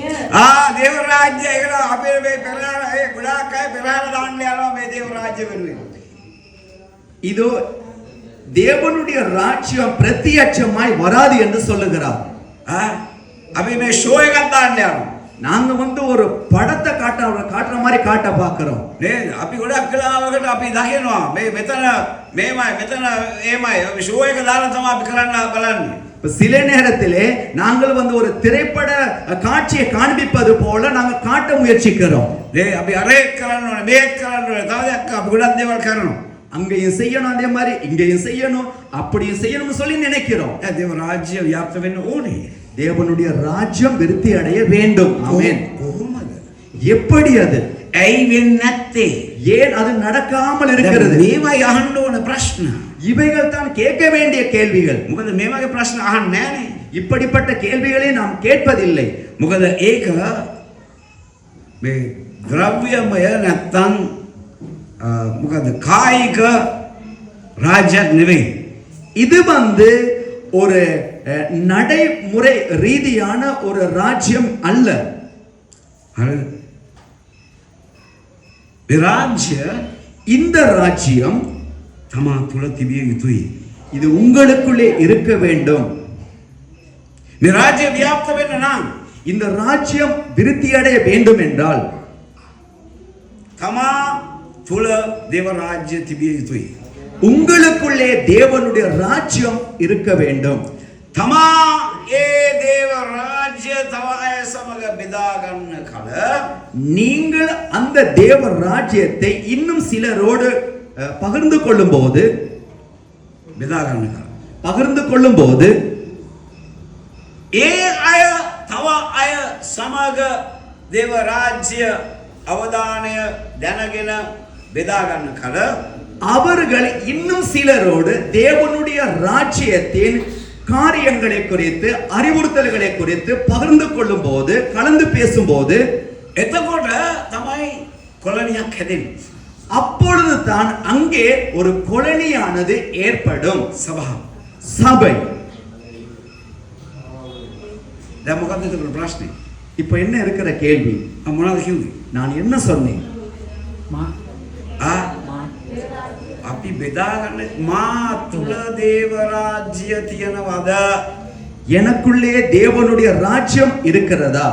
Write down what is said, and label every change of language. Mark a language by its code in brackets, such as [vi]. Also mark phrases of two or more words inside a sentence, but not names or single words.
[si] දේව රාජ්‍ය ඒකට අපේ මේ පෙරහැර ඒ ගොඩාක් අය පෙරහැර දාන්න යනවා මේ දේව රාජ්‍ය වෙනුවෙන්. [ta] இதோ தேவனுடைய ராஜ்யம் பிரத்யட்சமாய் வராது என்று சொல்லுகிறார். [si] අපි මේ ෂෝ එකක් දාන්න යනවා. [ta] நாங்க ஒரு படத்தை காட்டுற மாதிரி காட்ட பார்க்கிறோம். [si] නේද? අපි ගොඩක් වෙලාවකට අපි දකිනවා මේ මෙතන මේමයි මෙතන එහෙමයි ෂෝ එක දාලා තමයි අපි කරන්න බලන්නේ. [ta] சில நேரத்திலே நாங்கள் ஒரு திரைப்பட காட்சியை காண்பிப்பது போல நாங்க காட்ட முயற்சிக்கிறோம். [si] අපි අරේත් කරන්න ඕනේ මේත් කරන්න ඕනේ තව දෙයක් අපි ගොඩක් දේවල් කරනවා. [ta] அங்கேயும் செய்யணும், அதே மாதிரி இங்கேயும் செய்யணும், அப்படியும் செய்யணும்னு சொல்லி நினைக்கிறோம். [si] දේව රාජ්‍ය ව්‍යාප්ත වෙන්න ඕනේ. [ta] தேவனுடைய ராஜ்யம் விருத்தி அடைய வேண்டும். ஆமென். [si] කොහොමද? [ta] எப்படி அது? [si] ඇයි වෙන්නේ නැත්තේ? [ta] ஏன் அது நடக்காமல் இருக்கிறது? [si] මේවයි අහන්න ඕන ප්‍රශ්න. [ta] இவைகள் தான் கேட்க வேண்டிய கேள்விகள். [si] මොකද මේ වගේ ප්‍රශ්න අහන්නේ නැහනේ. [ta] இப்படிப்பட்ட கேள்விகளை நாம் கேட்பதில்லை. [si] මොකද ඒක මේ ද්‍රව්‍යමය නැත්තම් මොකද කායික රාජ්‍යයක් නෙවෙයි. [ta] இது ஒரு நடைமுறை ரீதியான ஒரு ராஜ்யம் அல்ல. [si] හරිද? මේ රාජ්‍ය [ta] இந்த ராஜ்யம் [si] තමා තුල තිබිය යුතුයි. [ta] இது உங்களுக்குள்ளே இருக்க வேண்டும். [si] මේ රාජ්‍ය ව්‍යාප්ත වෙන්න නම් [ta] இந்த ராஜ்யம் விருத்தி அடைய வேண்டும் என்றால் [si] තමා තුල දේව රාජ්‍ය තිබිය යුතුයි. [ta] உங்களுக்குள்ளே தேவனுடைய ராஜ்யம் இருக்க வேண்டும். [si] තමා ඒ දේව රාජ්‍ය තව අය සමග බෙදා ගන්න කල [ta] நீங்கள் அந்த தேவ ராஜ்யத்தை இன்னும் சிலரோடு பகிர்ந்து கொள்ளும்போது [si] බෙදා ගන්න කල [ta] பகிர்ந்து கொள்ளும்போது [si] ඒ අය තව අය සමග දේව රාජ්‍ය අවදානය දැනගෙන බෙදා ගන්න කල [ta] அவர்கள் இன்னும் சிலரோடு தேவனுடைய ராஜ்யத்தின் காரியங்களை குறித்து அறிவுறுத்தல்களை குறித்து பகிர்ந்து கொள்ளும் போது கலந்து பேசும்போது [si] එතකොට තමයි කොලනියක් හැදෙන්නේ. [ta] அப்பொழுது தான் அங்கே ஒரு கொலனியானது ஏற்படும். [si] සභාව. [ta] சபை. [si] දැන් මොකක්ද ඒකට ප්‍රශ්නේ? [ta] இப்போ என்ன இருக்கிற கேள்வி? [si] මොනවද කිව්වේ? [ta] நான் என்ன சொன்னேன்? [si] මා ආ මා අපි බෙදාගන්න මා තුල දේව රාජ්‍ය තියනවද? [ta] எனக்குள்ளே தேவனுடைய ராஜ்யம் இருக்கிறதா?